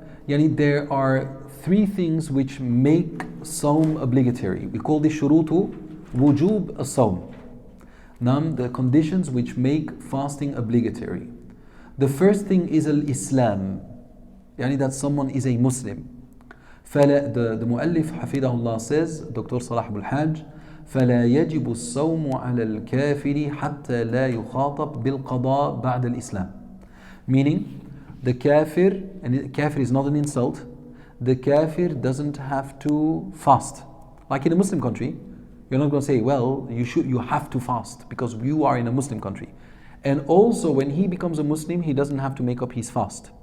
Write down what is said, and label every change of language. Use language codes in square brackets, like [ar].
[en] Yani there are three things which make Sawm obligatory. We call this shurutu wujub as-sawm. The conditions which make fasting obligatory. The first thing is al-Islam. Yani that someone is a Muslim. The Mu'allif Hafidahullah says, Dr. [ar] Salah Abul Hajj, فلا يجب الصوم على الكافر حتى لا يخاطب بالقضاء بعد الإسلام. [en] Meaning, the kafir, and kafir is not an insult, the kafir doesn't have to fast. Like in a Muslim country, you're not going to say, well, you have to fast because you are in a Muslim country. And also, when he becomes a Muslim, he doesn't have to make up his fast.